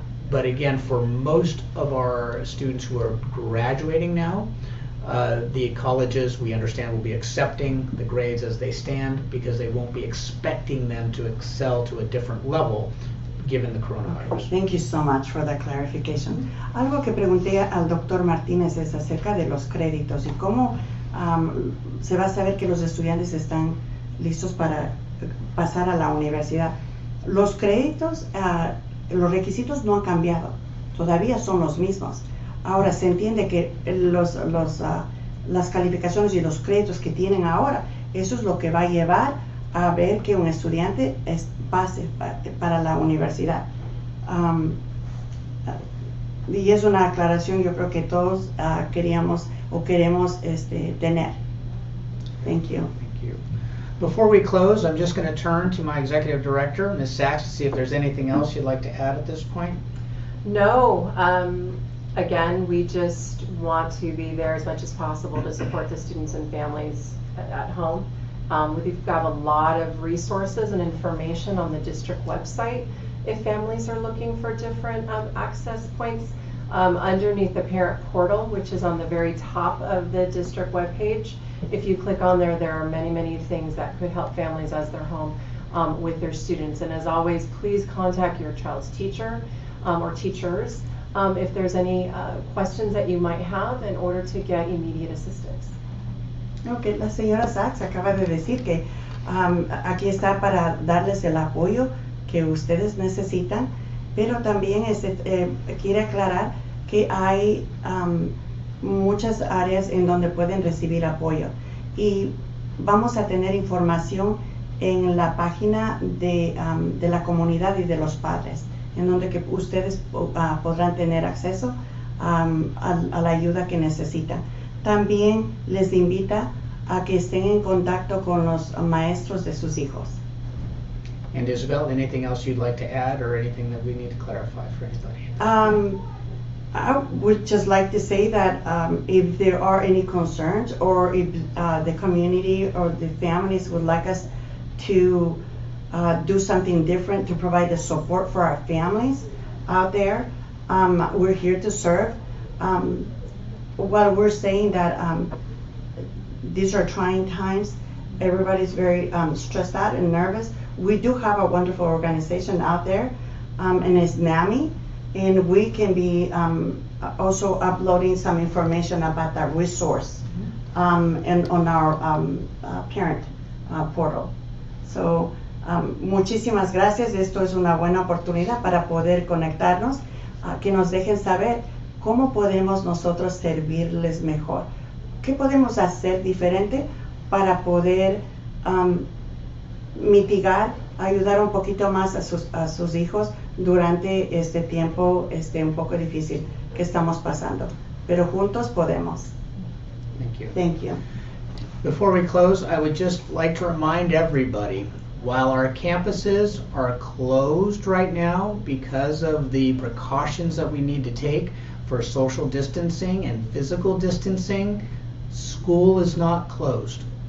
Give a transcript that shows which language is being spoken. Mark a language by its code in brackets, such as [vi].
[en] But again, for most of our students who are graduating now, the colleges, we understand, will be accepting the grades as they stand because they won't be expecting them to excel to a different level given the coronavirus. Thank you so much for that clarification. [es] Algo que pregunté al doctor Martínez es acerca de los créditos y cómo se va a saber que los estudiantes están listos para pasar a la universidad. Los créditos, los requisitos no han cambiado, todavía son los mismos. Ahora se entiende que las calificaciones y los créditos que tienen ahora, eso es lo que va a llevar a ver que un estudiante pase para la universidad. Y es una aclaración yo creo que todos queríamos o queremos tener. [en] Thank you. Thank you. Before we close, I'm just going to turn to my executive director, Ms. Sachs, to see if there's anything else you'd like to add at this point. No, again, we just want to be there as much as possible to support the students and families at home. We've got a lot of resources and information on the district website if families are looking for different access points. Underneath the parent portal, which is on the very top of the district webpage, if you click on there, there are many, many things that could help families as they're home with their students. And as always, please contact your child's teacher or teachers if there's any questions that you might have in order to get immediate assistance. [es] Okay, la señora Sachs acaba de decir que aquí está para darles el apoyo que ustedes necesitan, pero también quiere aclarar que hay muchas áreas en donde pueden recibir apoyo y vamos a tener información en la página de la comunidad y de los padres, en donde que ustedes podrán tener acceso a la ayuda que necesitan. También les invita a que estén en contacto con los maestros de sus hijos. [en] And Isabel, anything else you'd like to add or anything that we need to clarify for anybody? I would just like to say that if there are any concerns or if the community or the families would like us to do something different to provide the support for our families out there, we're here to serve. While we're saying that these are trying times, everybody's very stressed out and nervous, we do have a wonderful organization out there, and it's NAMI, and we can be also uploading some information about that resource and on our parent portal. [es] So, muchísimas gracias. Esto es una buena oportunidad para poder conectarnos, que nos dejen saber cómo podemos nosotros servirles mejor. ¿Qué podemos hacer diferente para poder mitigar, ayudar un poquito más a sus hijos durante este tiempo un poco difícil que estamos pasando? Pero juntos podemos. [en] Thank you. Thank you. Before we close, I would just like to remind everybody, while our campuses are closed right now because of the precautions that we need to take for social distancing and physical distancing, school is not closed.